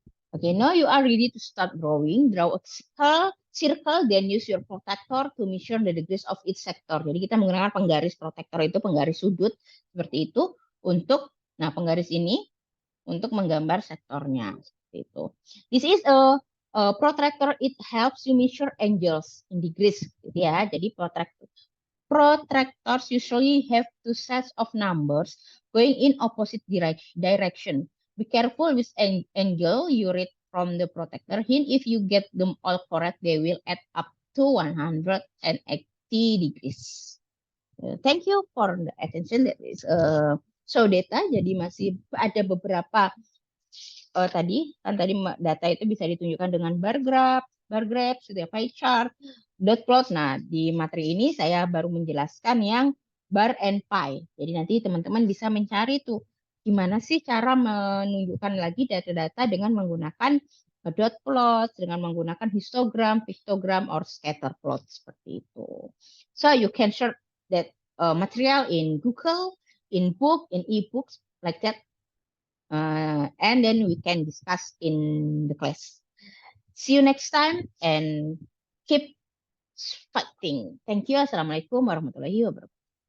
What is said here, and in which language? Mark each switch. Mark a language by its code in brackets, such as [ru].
[en] Okay, now you are ready to start drawing. Draw a circle, then use your protractor to measure the degrees of each sector. [id] Jadi kita menggunakan penggaris protractor itu, penggaris sudut seperti itu untuk, nah penggaris ini untuk menggambar sektornya seperti itu. [en] This is a protractor. It helps you measure angles in degrees, [id] gitu ya. [en] Jadi protractors usually have two sets of numbers going in opposite direction. Be careful with angle you read from the protector hint. If you get them all correct, they will add up to 180 degrees. Thank you for the attention. That is show data. [id] Jadi masih ada beberapa tadi data itu bisa ditunjukkan dengan bar graph, sudah pie chart, dot plot. Nah, di materi ini saya baru menjelaskan yang [en] bar and pie. [id] Jadi nanti teman-teman bisa mencari tuh gimana sih cara menunjukkan lagi data-data dengan menggunakan dot plot, dengan menggunakan histogram, pictogram, or scatter plot seperti itu. [en] So you can search that material in Google, in book, in e-books like that. And then we can discuss in the class. See you next time and keep fighting. Thank you. [ar] Assalamualaikum warahmatullahi wabarakatuh.